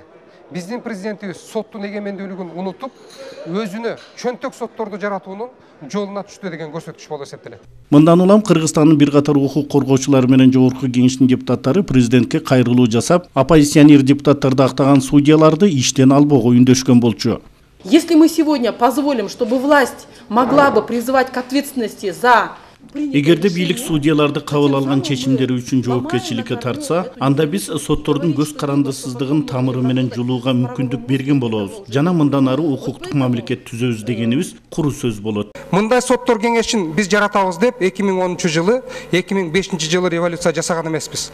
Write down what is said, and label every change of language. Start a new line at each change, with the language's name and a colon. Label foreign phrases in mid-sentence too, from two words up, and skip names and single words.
Kyrgyz: Биздин президентибиз соттун эгемендүүлүгүн унутуп, өзүнө чөнтөк сотторду жаратуунун жолуна түштү деген көрсөткүч болуп эсептелет. Мындан улам Кыргызстандын бир катар укук коргоочулары менен жогорку кеңештин депутаттары президентке кайрылуу жасап, оппозиционер депутаттарды актаган судьяларды иштен албоого үндөшкөн болчу.
Russian: Если мы сегодня позволим, чтобы власть могла бы призывать к ответственности за
Kyrgyz: Эгерде бийлик судьяларды кабыл алган чечимдери үчүн жоопкерчиликке тартса, анда биз соттордун көз карандысыздыгын тамыры менен жулууга мүмкүндүк берген болобуз. Жана мындан ары укуктук мамлекет түзөбүз дегенибиз куру сөз болот. Мындай соттор кеңешин биз жаратабыз деп 2010 жылы, 2005 жылы революция жасаган эмеспиз.